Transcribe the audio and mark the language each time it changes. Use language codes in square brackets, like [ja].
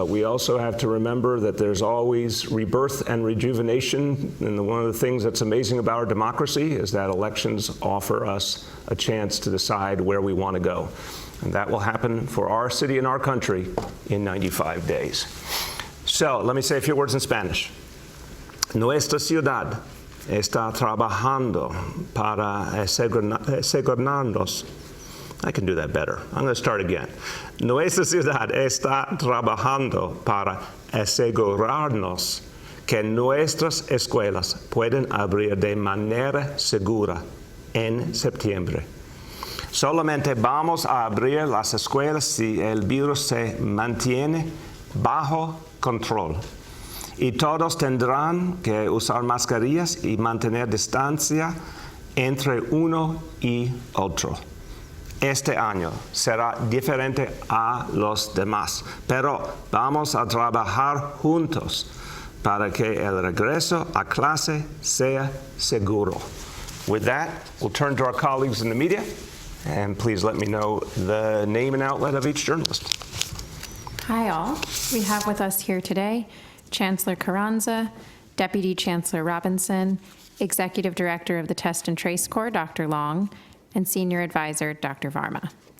[en] But we also have to remember that there's always rebirth and rejuvenation. And one of the things that's amazing about our democracy is that elections offer us a chance to decide where we want to go. And that will happen for our city and our country in 95 days. So, let me say a few words in Spanish. [es] Nuestra ciudad está trabajando para asegurarnos. [en] I can do that better. I'm going to start again. [es] Nuestra ciudad está trabajando para asegurarnos que nuestras escuelas pueden abrir de manera segura en septiembre. Solamente vamos a abrir las escuelas si el virus se mantiene bajo control. Y todos tendrán que usar mascarillas y mantener distancia entre uno y otro. Este año será diferente a los demás, pero vamos a trabajar juntos para que el regreso a clase sea seguro. [en] With that, we'll turn to our colleagues in the media, and please let me know the name and outlet of each journalist. Hi all. We have with us here today Chancellor Carranza, Deputy Chancellor Robinson, Executive Director of the Test and Trace Corps, Dr. Long, and Senior Advisor, Dr. Varma.